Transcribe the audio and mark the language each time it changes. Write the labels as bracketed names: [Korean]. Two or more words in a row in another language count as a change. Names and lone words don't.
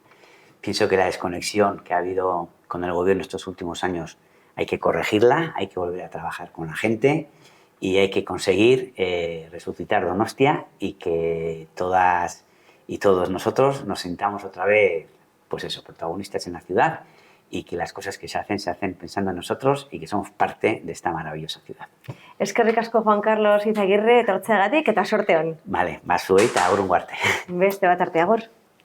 [Spanish] Pienso que la desconexión que ha habido con el gobierno estos últimos años hay que corregirla, hay que volver a trabajar con la gente y hay que conseguir resucitar Donostia y que todas y todos nosotros nos sintamos otra vez, pues eso, protagonistas en la ciudad y que las cosas que se hacen pensando en nosotros y que somos parte de esta maravillosa ciudad. [Basque] Eskerrik asko Juan Carlos Izaguirre etortzeagatik eta sorte on. Vale, zuei eta agur arte. Beste bat arte, agur.